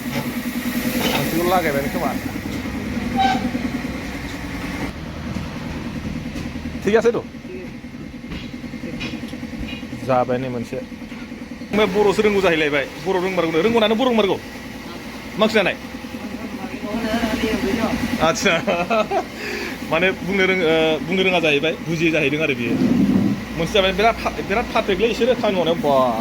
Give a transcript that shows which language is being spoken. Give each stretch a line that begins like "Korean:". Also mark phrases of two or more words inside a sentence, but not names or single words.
Bodo: लागायबाय खोमा
Assamese: ঠিক আছে তো
Bodo: जाबाय नै मोनसे ओमफ्राय बर'सो रोंगौ जाहैलायबाय बर' रोंगौनानो बर' रोंमारगौ मा ओंख्रि जानाय आदसा माने बुंनो रोङा जाहैबाय बुजियै जाहैदों आरो बियो मोनसे जाबाय बिराद पारफेक्टलै इसोरो खामानि मावनायाव बा